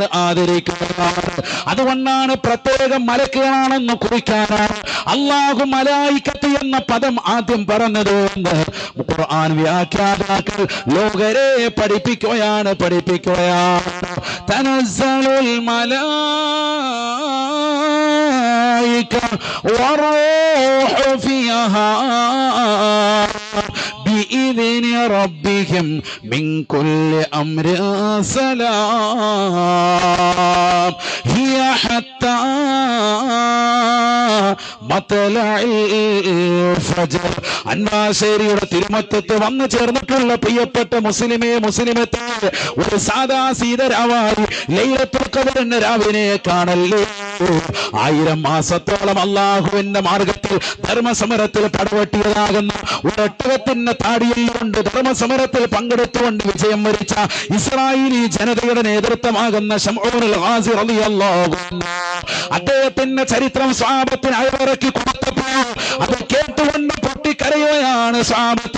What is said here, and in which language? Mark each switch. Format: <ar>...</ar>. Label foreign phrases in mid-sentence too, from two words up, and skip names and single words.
<ml>അതുകൊണ്ടാണ് പ്രത്യേകം മലക്കുകളാണെന്ന് കുറിക്കാനാണ് അല്ലാഹു മലായികത്ത് എന്ന പദം ആദ്യം പറഞ്ഞത് എന്ന് ഖുർആൻ വ്യാഖ്യാതാക്കൾ ലോകരെ പഠിപ്പിക്കുകയാണ്.</ml> <ar>تنزل الملائكة والروح فيها بإذن ربهم من كل أمر سلام هي حتى مطلع الفجر.</ar> <ml>അൻവാശേരിയുടെ തിരുമറ്റത്ത് വന്നു ചേർന്നിട്ടുള്ള പ്രിയപ്പെട്ട മുസ്ലിമത്തെ ഒരു സാദാ സീതരാവായി ലൈലത്തുൽ ഖദറിന്റെ രാവിനെ കാണല്ലേ. 1000 മാസത്തോളം അല്ലാഹുവിന്റെ മാർഗത്തിൽ ധർമ്മസമരത്തിൽ പടവെട്ടിയതാകുന്ന ഒട്ടകത്തിന്റെ താടിയിൽ കൊണ്ട് ധർമ്മസമരത്തിൽ പങ്കെടുത്തുകൊണ്ട് വിജയം വരിച്ച ഇസ്രായേലി ജനതയുടെ നേതൃത്വമാകുന്ന ശംഊനുൽ ഗാസി</ml> <ar>رضي الله عنه</ar> <ml>അദ്ദേഹത്തിന്റെ ചരിത്രം സ്വഹാബത്തിന് അയവിറക്കി കൊടുത്തപ്പോൾ അത് കേട്ടുകൊണ്ട് പൊട്ടിക്കരയുകയാണ് സ്വഹാബത്ത്.</ml>